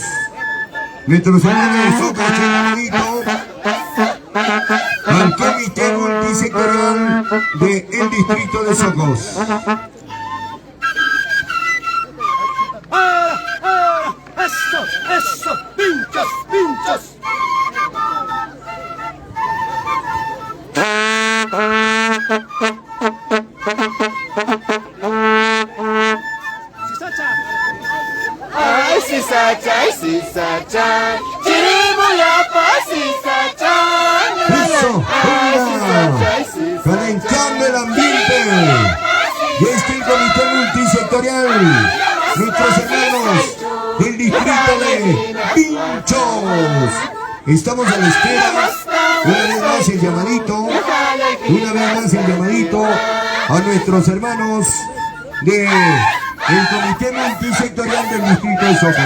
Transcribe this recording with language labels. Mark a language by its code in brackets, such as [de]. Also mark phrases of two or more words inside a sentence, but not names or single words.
[es] Nuestros hermanos de Socos, el llamadito al Comité Multisectorial del distrito de Socos. ¡Eso! ¡Pinchos! [qu] Ay, sisacha, chirimoyapa, sisacha. [es] Eso, venga, calentando el ambiente. Y este el comité multisectorial, nuestros hermanos del distrito de Pinchos. Estamos a la espera, una vez más el llamadito a nuestros hermanos del comité multisectorial del distrito de Socos.